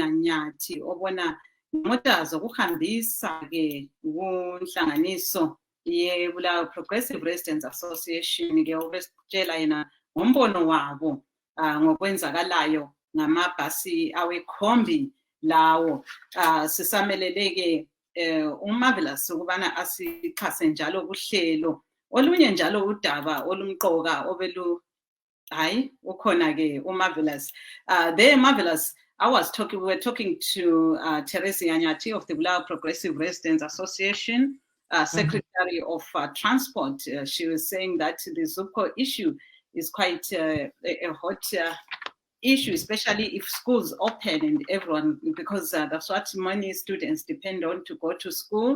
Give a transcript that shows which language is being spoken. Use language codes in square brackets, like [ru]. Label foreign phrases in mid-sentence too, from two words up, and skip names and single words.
[nd] Nyathi obona imota zokuhambisa-ke kunhlanganiso yeBulawayo Progressive Residents Association-ke obesitshela yena ngombono wabo ngokwenzakalayo ngamabhasi awekhombi lawo. Sisameleleke uMarvelous ukubana asixhase njalo kuhlelo olunye njalo udaba olumqoka obelu hayi ukhona-ke uMarvelous. [en] There Marvelous, we were talking to Theresia Nyathi of the Bulawayo Progressive Residents Association, Secretary of Transport. She was saying that the Zupco issue is quite a hot issue, especially if schools open and everyone, because that's what many students depend on to go to school.